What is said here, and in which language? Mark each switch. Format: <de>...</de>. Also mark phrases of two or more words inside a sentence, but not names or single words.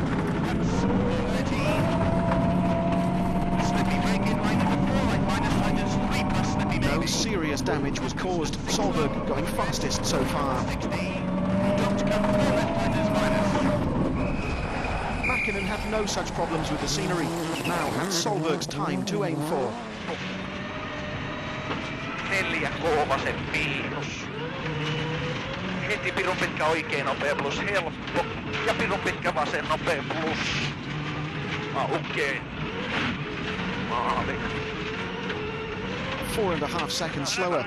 <en>No serious damage was caused, Solberg going fastest so far. Mäkinen had no such problems with the scenery, now had Solberg's time to aim for.</en> <fi>4 vasen miinus. Heti pirun pitkä oikein nopea plus helppo. Ja pirun pitkä vasen nopea plus. Okei. Maali.</fi> <en>4.5 seconds slower.</en>